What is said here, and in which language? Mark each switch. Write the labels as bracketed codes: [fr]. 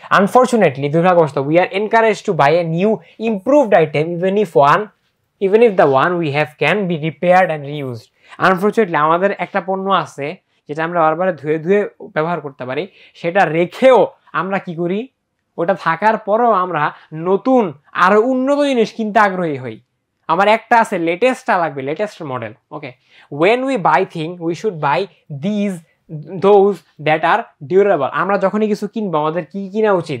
[en] Unfortunately দুর্ভাগ্যবশত we are encourage to buy a new improved item even if the one we have can be repaired and reused. [bn] Unfortunately আমাদের একটা পণ্য আছে যেটা আমরা বারবার ধুয়ে ধুয়ে ব্যবহার করতে পারি, সেটা রেখেও আমরা কি করি? ওটা থাকার পরেও আমরা নতুন আরো উন্নত জিনিস কিনতে আগ্রহী হই। আমার একটা আছে, লেটেস্টটা লাগবে, latest model. [en] Okay, when we buy thing we should buy those that are durable. [bn] আমরা যখনই কিছু কিনবো আমাদের কি কিনা উচিত?